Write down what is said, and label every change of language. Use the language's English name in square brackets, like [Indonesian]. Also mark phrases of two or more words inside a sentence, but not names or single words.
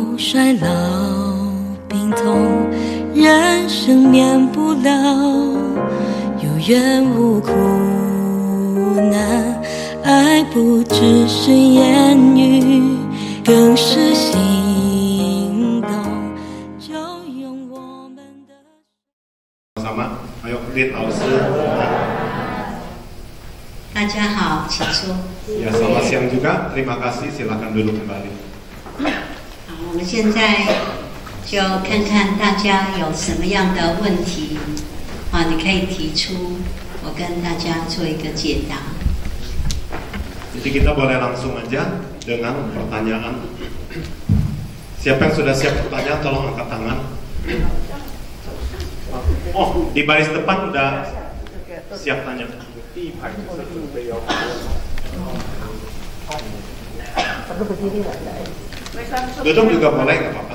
[Chinese] 衰老，病痛，人生免不了，有缘无苦难，爱不只是言语，更是行动，就用我们的。 [Indonesian] sama, ayo Lin 老师。 [Chinese] 大家好，请说。 [Indonesian] Ya, selamat siang juga. Terima kasih. Silakan duduk kembali. [Chinese] 好，我们现在就看看大家有什么样的问题啊，你可以提出，我跟大家做一个解答。 [Indonesian] Jadi kita boleh langsung aja dengan pertanyaan. Siapa yang sudah siap bertanya, tolong angkat tangan. Oh, di baris depan udah siap tanya. Duduk juga boleh, nggak apa-apa.